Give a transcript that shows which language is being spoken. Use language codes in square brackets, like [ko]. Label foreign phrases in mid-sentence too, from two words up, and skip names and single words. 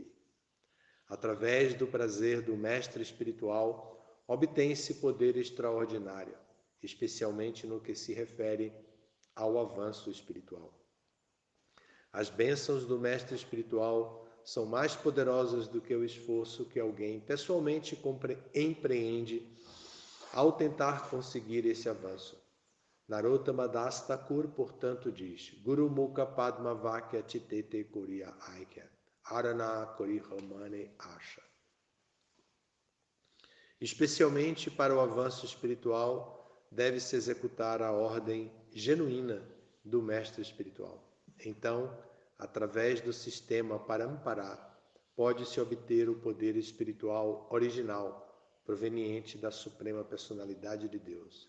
[pt] Através do prazer do mestre espiritual, obtém-se poder extraordinário, especialmente no que se refere ao avanço espiritual. As bênçãos do mestre espiritual são mais poderosas do que o esforço que alguém pessoalmente empreende ao tentar conseguir esse avanço. Narottama Das Thakur, portanto, diz: [bn] গুরু মুখ পদ্ম বাক্য চিত্তেতে করিয়া ঐক্য আর না করিহ মনে আশা. [pt] Especialmente para o avanço espiritual, deve-se executar a ordem genuína do mestre espiritual. Então, através do sistema Parampara, pode-se obter o poder espiritual original, proveniente da Suprema Personalidade de Deus.